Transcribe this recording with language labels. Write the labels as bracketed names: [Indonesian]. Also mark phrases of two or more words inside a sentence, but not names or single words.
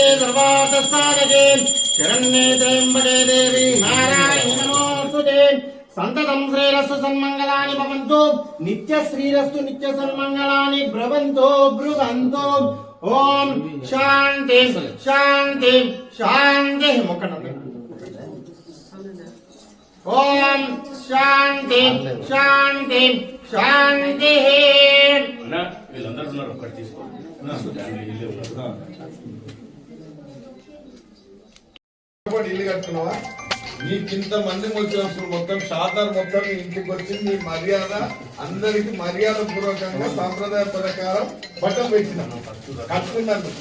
[Sanskrit] सर्वार्थसाधके शरण्ये त्र्यम्बके देवी नारायणी नमोस्तुते संततं श्रीरस्तु सन्मंगलानि भवन्तु नित्य श्रीरस्तु नित्य सन्मंगलानि भवन्तु ब्रुवन्तु ओम शांति शांति शांति ओम शांति शांति शांति [Telugu] ఇల్లు కట్టుకున్నావా? నీకింత మంది వచ్చినప్పుడు మొత్తం షాదర్ మొత్తం ఇంటికి వచ్చి నీ మర్యాద అందరికి మర్యాద పూర్వకంగా సాంప్రదాయ ప్రకారం బట్టం పెట్టిన కట్టుకున్నాను.